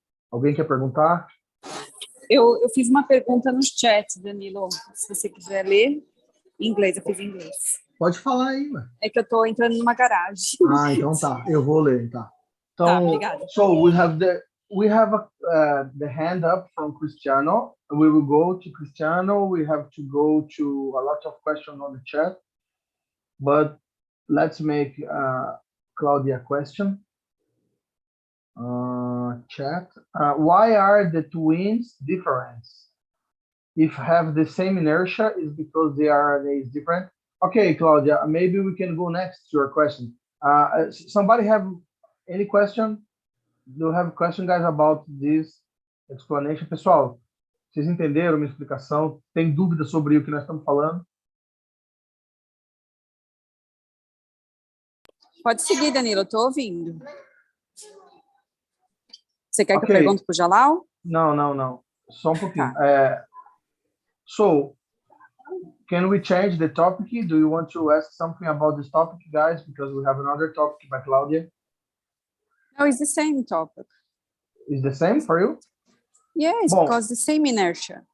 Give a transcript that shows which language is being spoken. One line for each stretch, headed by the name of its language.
Portuguese: Alguém quer perguntar? Eu fiz uma pergunta no chat, Danilo. Se você quiser ler em inglês, eu fiz em inglês. Pode falar aí, ué. É que eu estou entrando numa garagem. Ah, então tá. Eu vou ler, tá. Então, tá, obrigada.
English: So we have the hand up from Cristiano. We will go to Cristiano. We have to go to a lot of questions on the chat. But let's make Claudia a question. Chat. Why are the twins different? If have the same inertia, is because the RNA is different? Okay, Claudia, maybe we can go next to your question. Somebody have any question? Do you have a question, guys, about this explanation?
Portuguese: Pessoal, vocês entenderam minha explicação? Tem dúvida sobre o que nós estamos falando? Pode seguir, Danilo, eu estou ouvindo. Você quer que eu pergunte para o Jalal? Não. Só um pouquinho.
English: So, can we change the topic? Do you want to ask something about this topic, guys? Because we have another topic by Claudia. No, it's the same topic. Is the same for you? Yes,
Portuguese: Bom.
English: because the same inertia.